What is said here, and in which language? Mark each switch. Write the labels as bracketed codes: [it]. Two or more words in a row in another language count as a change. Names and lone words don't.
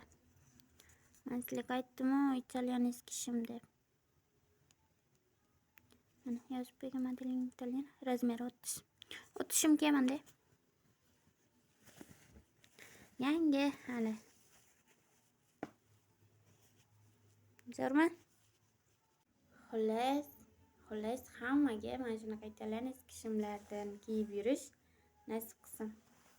[uz] Men sizlarga aytdim-ku, italyanskiy shim deb. Mana yozib qo'ygan [en] model in Italian, [uz] razmeri 30. 30 shim kiyaman-da. Yangi hali. Zo'rmi? Xullas hammaga mana shunaqa italyanskiy shimlardan kiyib yurish nasib qilsin.